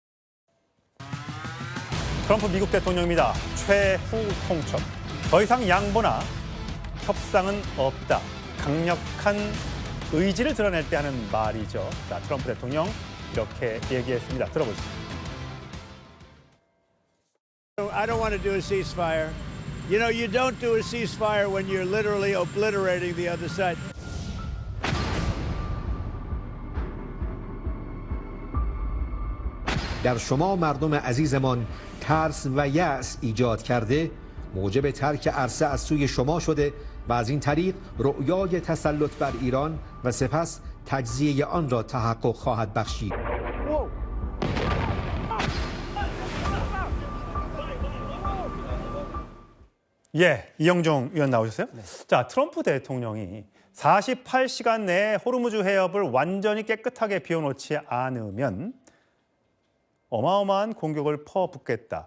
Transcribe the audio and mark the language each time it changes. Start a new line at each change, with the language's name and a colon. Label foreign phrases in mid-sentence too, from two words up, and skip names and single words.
Korean: 트럼프 미국 대통령입니다. 최후 통첩. 더 이상 양보나 협상은 없다. 강력한 의지를 드러낼 때 하는 말이죠. 자, 트럼프 대통령 이렇게 얘기했습니다. 들어보시죠.
English: I don't want to do a ceasefire. You know, you don't do a ceasefire when you're literally obliterating the other side.
Persian: در شما مردم عزیزمان ترس و یأس ایجاد کرده موجب ترک عرصه از سوی شما شده و از این طریق رؤیای تسلط بر ایران و سپس تجزیه آن را تحقق خواهد بخشید.
Korean: 예, 이영종 의원 나오셨어요? 네. 자, 트럼프 대통령이 48시간 내에 호르무즈 해협을 완전히 깨끗하게 비워놓지 않으면 어마어마한 공격을 퍼붓겠다.